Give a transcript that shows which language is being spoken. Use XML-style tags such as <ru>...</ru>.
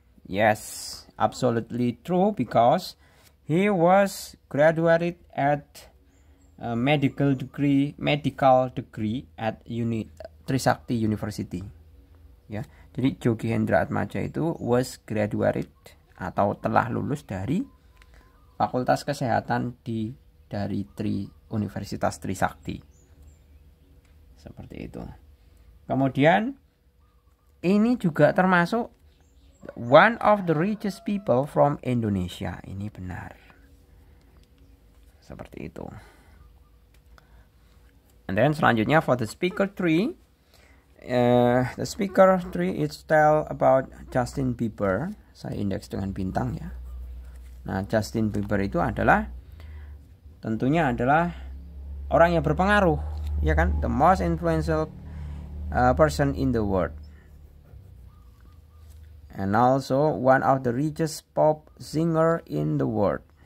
<en>Yes, absolutely true, because he was graduated at a medical degree at Trisakti University. ya.</en> <id>Jadi Jogi Hendra Atmaja itu was graduated atau telah lulus dari Fakultas Kesehatan dari Universitas Trisakti. Seperti itu. Kemudian ini juga termasuk one of the richest people from Indonesia. Ini benar. Seperti itu.</id> <en>And then selanjutnya for the speaker 3. The speaker 3 is tell about Justin Bieber.</en> <id>Saya indeks dengan bintang ya. Nah, Justin Bieber itu tentunya adalah orang yang berpengaruh, ya kan? The most influential person in the world.</id> <en>And also one of the richest pop singer in the world.</en>